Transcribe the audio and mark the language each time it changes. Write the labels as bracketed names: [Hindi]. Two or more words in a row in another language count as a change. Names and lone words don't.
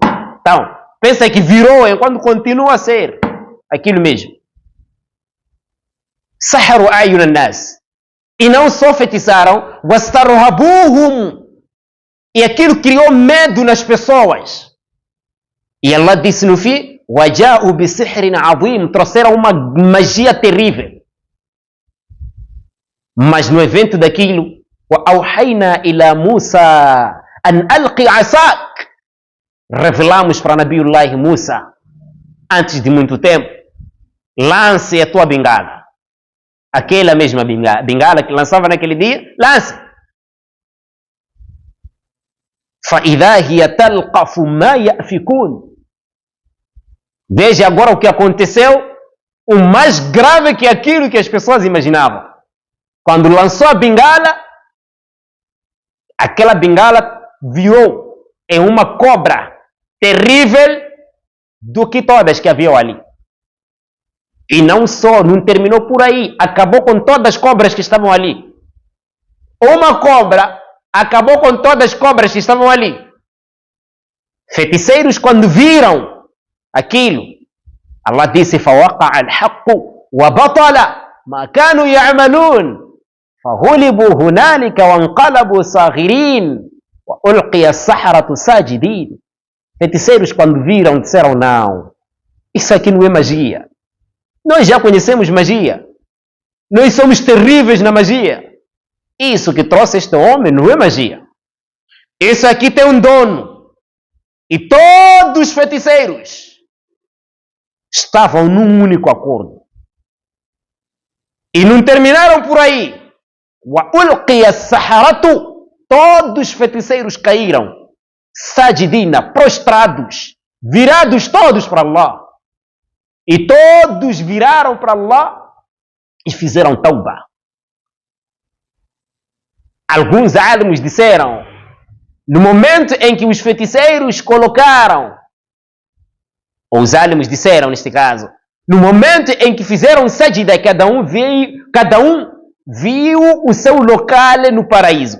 [Portuguese] Então, pensa que virou enquanto continua a ser aquilo mesmo. [Arabic] سحروا أعين الناس. [Portuguese] E não só feitiçaram, wastarhabuhum. E aquilo criou medo nas pessoas. E Allah disse no fim, [Arabic] وَجَاءُوا بِسِحْرٍ عَظِيمٍ, [Portuguese] trouxeram uma magia terrível. Mas no evento daquilo, [Arabic] وَأَوْحَيْنَا إِلَى مُوسَى أَنْ أَلْقِ عَصَاكَ, [Portuguese] revelamos para Nabiullah Musa, antes de muito tempo, lance a tua bengala. Aquela mesma bengala que lançava naquele dia, lance. [Arabic] فَإِذَا هِيَ تَلْقَفُ مَا يَأْفِكُونَ. [Portuguese] Veja agora o que aconteceu, o mais grave que aquilo que as pessoas imaginavam. Quando lançou a bengala, aquela bengala virou em uma cobra terrível do que todas que haviam ali. E não só, não terminou por aí, acabou com todas as cobras que estavam ali. Uma cobra acabou com todas as cobras que estavam ali. Feiticeiros, quando viram aquilo, Allah disse [Arabic] فَوَقَعَ الْحَقُّ وَبَطَلَ مَا كَانُوا يَعْمَلُونَ فَغُلِبُوا هُنَالِكَ وَانْقَلَبُوا صَاغِرِينَ وَأُلْقِيَ السَّحَرَةُ سَاجِدِينَ. [Portuguese] Feiticeiros, quando viram, disseram, não, isso aqui não é magia. Nós já conhecemos magia. Nós somos terríveis na magia. Isso que trouxe este homem não é magia. Isso aqui tem um dono. E todos os feiticeiros estavam num único acordo. E não terminaram por aí. [Arabic] وَأُلْقِيَ السَّحَرَةُ, [Portuguese] todos os feiticeiros caíram. Sajidina, prostrados, virados todos para Allah. E todos viraram para Allah e fizeram tauba. Alguns álamos disseram, no momento em que os feiticeiros colocaram, ou os álamos disseram neste caso, no momento em que fizeram sajida, cada um viu o seu local no paraíso.